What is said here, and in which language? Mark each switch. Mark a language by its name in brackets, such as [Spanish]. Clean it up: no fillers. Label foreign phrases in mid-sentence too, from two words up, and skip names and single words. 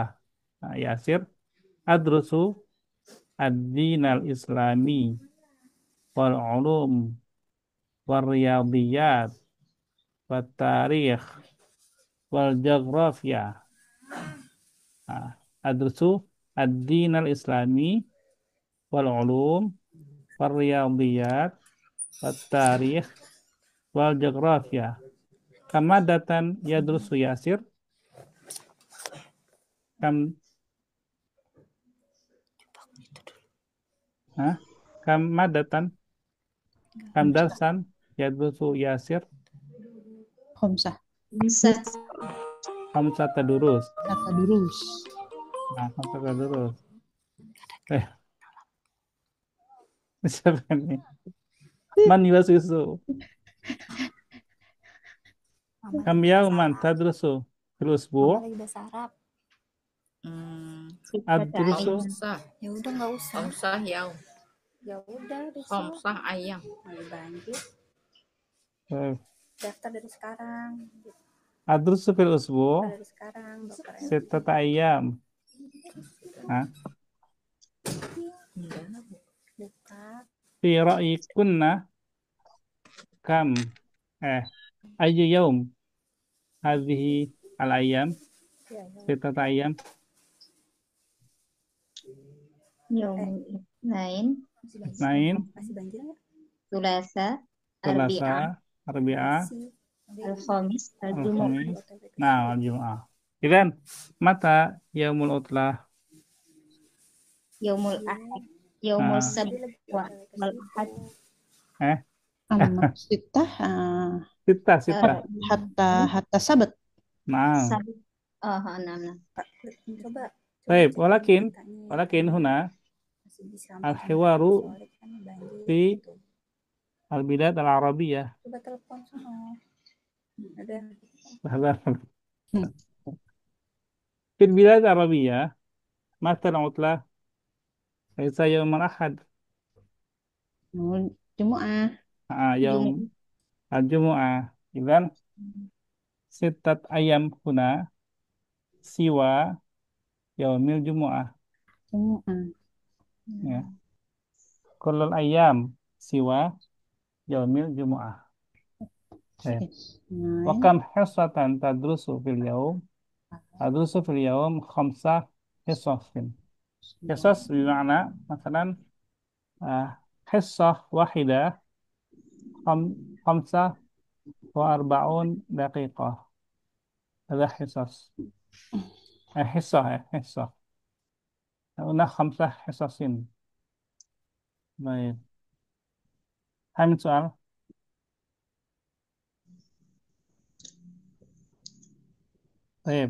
[Arabic] ياسر، أدرس الدين الإسلامي والعلوم والرياضيات والتاريخ والجغرافيا. أدرس الدين الإسلامي والعلوم والرياضيات والتاريخ والجغرافيا. كم مادة يدرس ياسر? كم كم مادة? كم درسا يدرس ياسر? Khamsah. Ustaz. خمسة دروس. [Indonesian] Kata durus. [Arabic] خمسة دروس. [Indonesian] Siapa ini? [Arabic] من يوسوس? كم يوما تدرس في الأسبوع'? [Indonesian] lagi bahasa Arab. [Arabic] Adrusu Khamsah. [Indonesian] Ya udah nggak usah. [Arabic] خمسة يوم. [Indonesian] Ya udah besok [Arabic] خمسة أيام. [Indonesian] lanjut eh, daftar dari sekarang. [Arabic] أدرس في الأسبوع' [Indonesian] Dari sekarang dokter [Arabic] ستة أيام. [Indonesian] buka. [Arabic] في رأيكن كم أي يوم هذه الأيام [Indonesian] Ya, [Arabic] ستة أيام? يوم الاثنين, Nain, [Indonesian] Masih banjir nggak? [Arabic] الثلاثاء، الأربعاء, [Indonesian] Selasa, Arbi'ah, Masih. [Arabic] الخميس، الجمعة. Al-Khamis. Nah, الجمعة. إذن متى يوم العطلة? يوم الأحد، يوم Ah. السبت، والأحد, Sitah Sita. حتى السبت. Nah, Sabt. Nah. [Indonesian] Coba. baik. Tanya. [Arabic] ولكن هنا [Indonesian] Masih bisa [Arabic] al-hiwaru [Indonesian] soalnya kan banjir [Arabic] fi [Indonesian] gitu. [Arabic] البلاد العربية. [Indonesian] Coba telepon sama. Ada. [Arabic] في البلاد العربية متى العطلة? ليس يوم الأحد. Jumu'ah. يوم الجمعة. إذن ستة أيام هنا سوى يوم الجمعة. Jumu'ah. [Indonesian] Ya. [Arabic] كل الأيام سوى يوم الجمعة. وكم حصة تدرس في اليوم? تدرس في اليوم خمس حصص. حصص bermakna مثلا حصة واحدة خمسة وأربعون دقيقة. [Indonesian] Ada hissas. Hissah. [Arabic] هنا خمس حصص. Baik. [Indonesian] Hamid soal. Baik.